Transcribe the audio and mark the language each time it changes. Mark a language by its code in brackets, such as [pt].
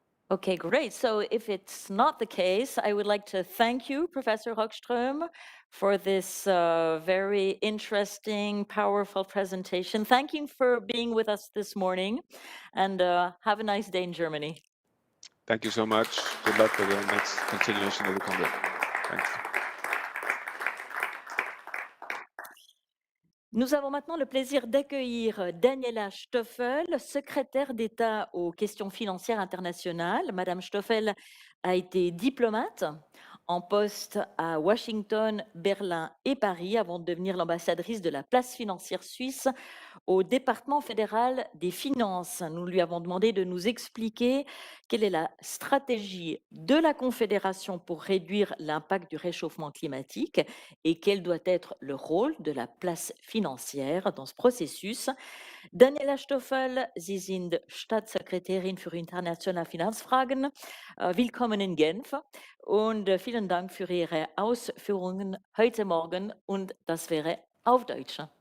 [en] Okay, great. So if it's not the case, I would like to thank you, Professor Hochström, for this very interesting, powerful presentation. Thank you for being with us this morning, and have a nice day in Germany. Thank you so much. Good luck with the next continuation of the Congress. Thanks. [fr] Nous avons maintenant le plaisir d'accueillir Daniela Stoffel, secrétaire d'État aux questions financières internationales. Madame Stoffel a été diplomate en poste à Washington, Berlin et Paris avant de devenir l'ambassadrice de la place financière suisse au département fédéral des finances. Nous lui avons demandé de nous expliquer quelle est la stratégie de la Confédération pour réduire l'impact du réchauffement climatique et quel doit être le rôle de la place financière dans ce processus. [de] Daniela Stoffel, Sie sind Staatssekretärin für internationale Finanzfragen. Willkommen in Genf und vielen Dank für Ihre Ausführungen heute Morgen und das wäre auf Deutsch.